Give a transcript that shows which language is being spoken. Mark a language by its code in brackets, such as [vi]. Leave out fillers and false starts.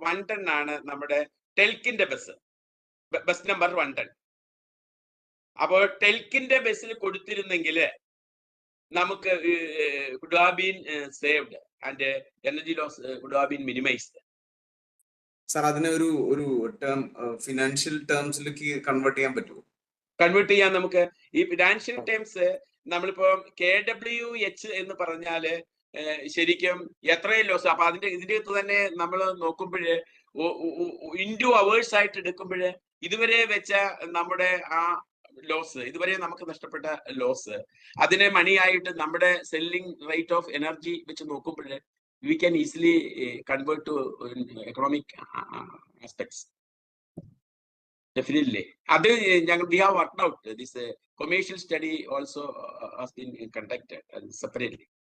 [ml] 1 ton ആണ് നമ്മുടെ ടെൽക്കിന്റെ bus number 1 ton. അപ്പോൾ ടെൽക്കിന്റെ ബസ്സിൽ കൊടുത്തിരുന്നെങ്കിൽ നമുക്ക് [en] could have been saved and energy loss could have been minimized. [ml] Sir, അതിനെ ഒരു ടേം ഫിനാൻഷ്യൽ ടേംസിലേക്ക് കൺവേർട്ട് ചെയ്യാൻ പറ്റുമോ? കൺവേർട്ട് ചെയ്യാൻ നമുക്ക് ഈ ഫിനാൻഷ്യൽ ടേംസ് നമ്മളിപ്പോ KWH എന്ന് പറഞ്ഞാല് ശരിക്കും എത്രയും ലോസ്. അപ്പൊ ഇതിന്റെ അകത്ത് തന്നെ നമ്മൾ നോക്കുമ്പോഴ് ഇൻറ്റു അവേഴ്സ് ആയിട്ട് എടുക്കുമ്പോഴ് ഇതുവരെ വെച്ച നമ്മുടെ ആ ലോസ്, ഇതുവരെ നമുക്ക് നഷ്ടപ്പെട്ട ലോസ്, അതിനെ മണിയായിട്ട് നമ്മുടെ സെല്ലിംഗ് റേറ്റ് ഓഫ് എനർജി വെച്ച് നോക്കുമ്പോൾ [en] we can easily convert to economic aspects. Definitely. We have worked out this commercial study also has been conducted separately.